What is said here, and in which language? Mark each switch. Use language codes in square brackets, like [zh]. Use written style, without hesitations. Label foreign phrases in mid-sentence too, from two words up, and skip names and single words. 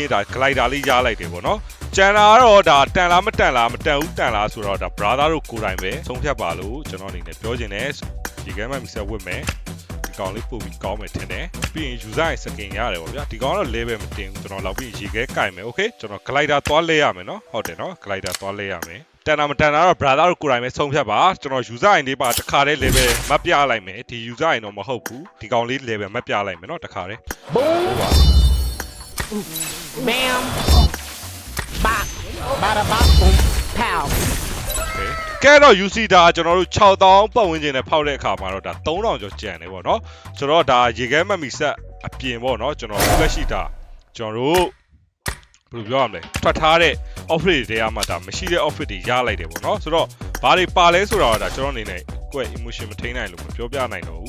[my] ရင်ဒါ glider လေးရလိုက်တယ်ပေါ့နော်ကျန်တာကတော့ဒါတန်လားမတန်လားမတန်ဘူးတန်လားဆိုတော့ဒါ brother တို့ကိုယ်တိုင်ပဲဆုံးဖြတ်ပါလို့ကျွန်တော်အနေနဲ့ပြောချင်တယ်ဒီကဲမှမဆက်ဝတ်မယ်ဒီကောင်လေးပို့ပြီးကောင်းမယ်ထင်တယ်ပြီးရင် user ရဲ့ skin ရတယ်ပေါ့ဗျာဒီကောင်ကတော့ level မတင်ဘူးကျွန်တော်လောက်ပြီးရေခဲကင်မယ် okay ကျွန်တော် glider သွားလဲရမယ်နော်ဟုတ်တယ်နော် glider သွားလဲရမယ်တန်တာမတန်တာတော့ brother တို့ကိုယ်တိုင်ပဲဆုံးဖြတ်ပါကျွန်တော် [en] user ID [my] ပါတစ်ခါတည်း level မပြလိုက်မယ်ဒီ [en] user ID [my] တော့မဟုတ်ဘူးဒီကောင်လေး level မပြလိုက်မယ်เนาะတစ်ခါတည်း Bam. Bop. Bada bop boom. Pow. ကဲတော့ UC ဒါကျွန်တော်တို့6000ပတ်ဝန်းကျင်နဲ့ဖောက်တဲ့အခါမှာတော့ဒါ3000ကျော်ကျန်တယ်ပေါ့เนาะဆိုတော့ဒါရေခဲမှတ်မိဆက်အပြင်ပေါ့เนาะကျွန်တော်လက်ရှိဒါကျွန်တော်တို့ဘယ်လိုပြောရမလဲထွက် ထားတဲ့ outfit တွေကမှဒါမရှိတဲ့ outfit တွေရလိုက်တယ်ပေါ့เนาะဆိုတော့ဘာတွေပါလဲဆိုတာတော့ဒါကျွန်တော်အနေနဲ့ကိုယ့် emotion မထိန်းနိုင်လို့မပြောပြနိုင်တော့ဘူး